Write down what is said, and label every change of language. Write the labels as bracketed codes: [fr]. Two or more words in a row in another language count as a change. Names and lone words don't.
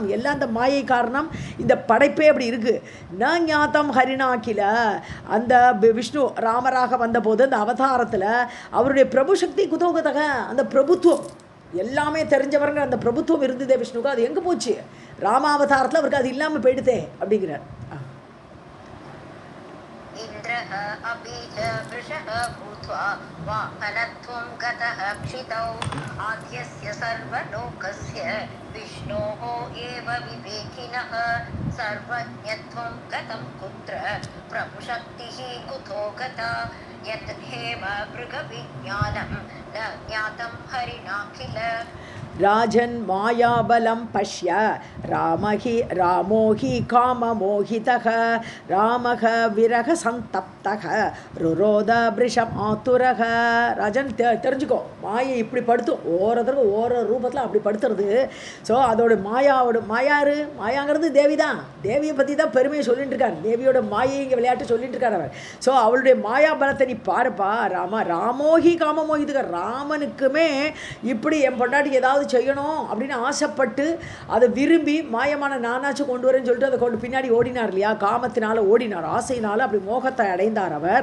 [ta] எல்லாம் அந்த மாயை காரணம். இந்த படைப்பே அப்படி இருக்குது. [sa] न ज्ञातं हरिणा किल. [ta] அந்த விஷ்ணு ராமராக வந்தபோது அந்த அவதாரத்தில் அவருடைய பிரபு சக்தி குதோகதக, அந்த பிரபுத்துவம் எல்லாமே தெரிஞ்சவருங்க அந்த பிரபுத்துவம் இருந்ததே விஷ்ணுக்கு, அது எங்கே போச்சு? ராமாவதாரத்தில் அவருக்கு அது இல்லாமல் போயிடுதே அப்படிங்கிறார். [sa] इन्द्रः अपि च वृषः भूत्वा वाहनत्वं गतः क्षितौ आद्यस्य सर्वलोकस्य विष्णोः एव विवेकिनः सर्वज्ञत्वं गतं कुत्र प्रभुशक्तिः कुतो गता यत् हेम मृगविज्ञानं न ज्ञातं हरिणा किल. राजन् मायाबलं पश्य रामो हि काममोहितः रामः विरहसन्तप्तः रुरोध वृषम् आतुरः. [ta] ராஜன் தெரிஞ்சுக்கோ, மாயை இப்படி படுத்தும், ஓரோ ரூபத்தில் அப்படி படுத்துறது. ஸோ அதோட மாயாங்கிறது தேவி தான். தேவியை பற்றி தான் பெருமையை சொல்லிட்டு இருக்கார். தேவியோட மாயை இங்கே விளையாட்டு சொல்லிட்டு இருக்கார் அவர். ஸோ அவளுடைய மாயா பலத்தை நீ பாருப்பா. [sa] रामो हि काममोहितः, [ta] ராமனுக்குமே இப்படி என் பொண்டாட்டிக்கு ஏதாவது செய்யணும் அப்படின்னு ஆசைப்பட்டு அதை விரும்பி மாயமான நானாச்சும் கொண்டு வரேன்னு சொல்லிட்டு அதை கொண்டு பின்னாடி ஓடினார் இல்லையா, காமத்தினால ஓடினார், ஆசையினால அப்படி மோகத்தை அடைந்தார் அவர்.